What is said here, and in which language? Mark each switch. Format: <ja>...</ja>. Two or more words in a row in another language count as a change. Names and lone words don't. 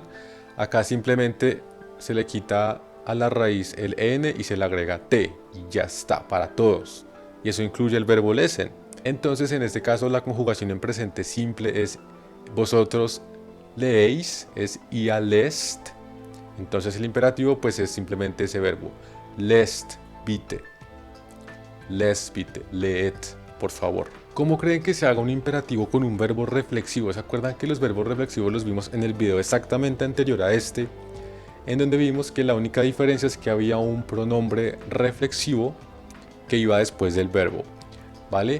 <es>Acá simplemente se le quita a la raíz el N y se le agrega T y ya está, para todos. Y eso incluye el verbo lesen. Entonces en este caso la conjugación en presente simple es vosotros leéis, es</es> <de>ia lest.</de> <es>Entonces el imperativo pues es simplemente ese verbo,</es> <de>lest, bitte. Lest, bitte,</de> <es>leed, por favor. ¿Cómo creen que se haga un imperativo con un verbo reflexivo? ¿Se acuerdan que los verbos reflexivos los vimos en el video exactamente anterior a este? En donde vimos que la única diferencia es que había un pronombre reflexivo que iba después del verbo, ¿vale?</es>